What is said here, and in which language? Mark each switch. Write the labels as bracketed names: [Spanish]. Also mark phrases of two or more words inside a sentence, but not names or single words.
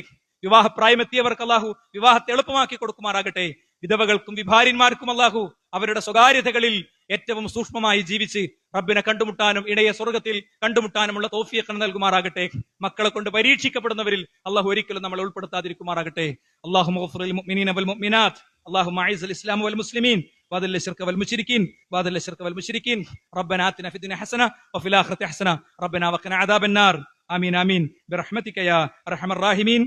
[Malayalam] വിവാഹപ്രായമെത്തിയവർക്ക് അല്ലാഹു വിവാഹത്തെ എളുപ്പമാക്കി കൊടുക്കുമാറാകട്ടെ. വിധവകൾക്കും വിഭാര്യന്മാർക്കും അല്ലാഹു അവരുടെ സ്വകാര്യതകളിൽ ഏറ്റവും സൂക്ഷ്മമായി ജീവിച്ച് റബ്ബിനെ കണ്ടുമുട്ടാനും ഇടയെ സ്വർഗത്തിൽ കണ്ടുമുട്ടാനുമുള്ള തൗഫീഖ് നൽകുമാറാകട്ടെ. മക്കളെ കൊണ്ട് പരീക്ഷിക്കപ്പെടുന്നവരിൽ അല്ലാഹു ഒരിക്കലും നമ്മളെ ഉൾപ്പെടുത്താതിരിക്കുമാറാകട്ടെ. [Arabic] اللهم اغفر للمؤمنين والمؤمنات اللهم اعز الاسلام والمسلمين واذل الشرك والمشركين ربنا آتنا في الدنيا حسنه وفي الاخره حسنه ربنا وقنا عذاب النار. آمين آمين برحمتك يا أرحم الراحمين.